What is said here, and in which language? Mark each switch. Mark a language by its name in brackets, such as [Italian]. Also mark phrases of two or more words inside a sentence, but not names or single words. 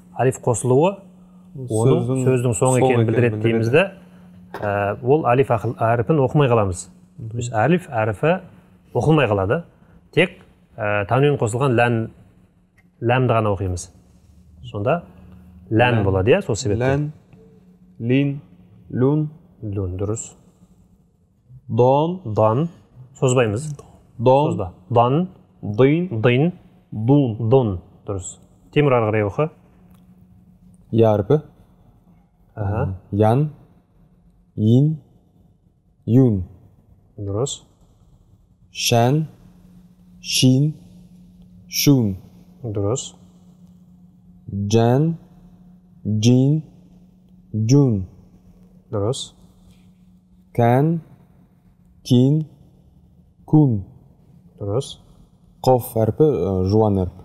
[Kazakh] Алиф қосылуы оның сөздің соңы екенін білдіреді деймізді. Ол алиф әріпін оқымай қаламыз. Алиф әріпі оқылмай қалады. Тек тәнуин қосылған ләмді ғана оқимыз. Сонда лән болады, иә? Сол себепті. Лән, лин, лун. Лун, дұрыс. Дон, Дан. Созбаймыз. дон, Созба. Дан, дин, дин, дун. дон. Дұрыс. Темір ары қарай оқы. Я әрпі. Ян, ин, юн. Дұрыс. Шән, шин, шун. Дұрыс. Джан, джин, джун. Дұрыс. Кән, кин, кун. Дұрыс. Қоф әрпі жуан әрп.